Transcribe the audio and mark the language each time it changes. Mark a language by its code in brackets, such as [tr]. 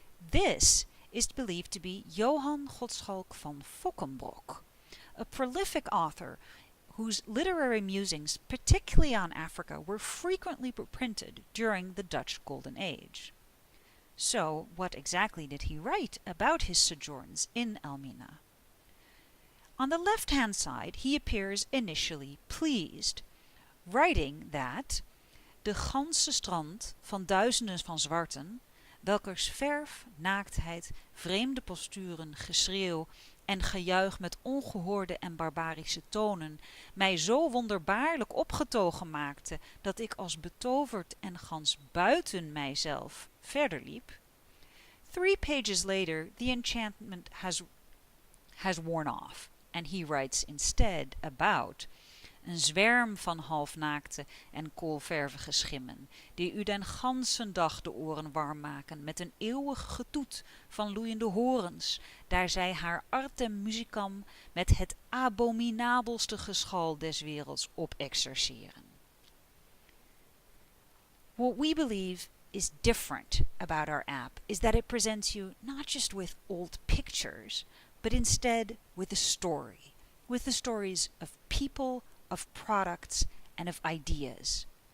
[en] This is believed to be Johann Godschalk van Fockenbrock, a prolific author whose literary musings, particularly on Africa, were frequently reprinted during the Dutch Golden Age. So, what exactly did he write about his sojourns in Elmina? On the left-hand side, he appears initially pleased, writing that [nl] de ganse strand van duizenden van zwarten, welkers verf, naaktheid, vreemde posturen, geschreeuw en gejuich met ongehoorde en barbarische tonen mij zo wonderbaarlijk opgetogen maakte, dat ik als betoverd en gans buiten mijzelf verder liep. [en] 3 pages later, the enchantment has worn off, and he writes instead about [nl] een zwerm van halfnaakte en koolvervige schimmen, die u den gansen dag de oren warm maken met een eeuwig getoet van loeiende horens, daar zij haar artem musicam met het abominabelste geschal des werelds op exerceren. [en] What we believe is different about our app is that it presents you not just with old pictures, but instead with a story, with the stories of people, of products, and of ideas.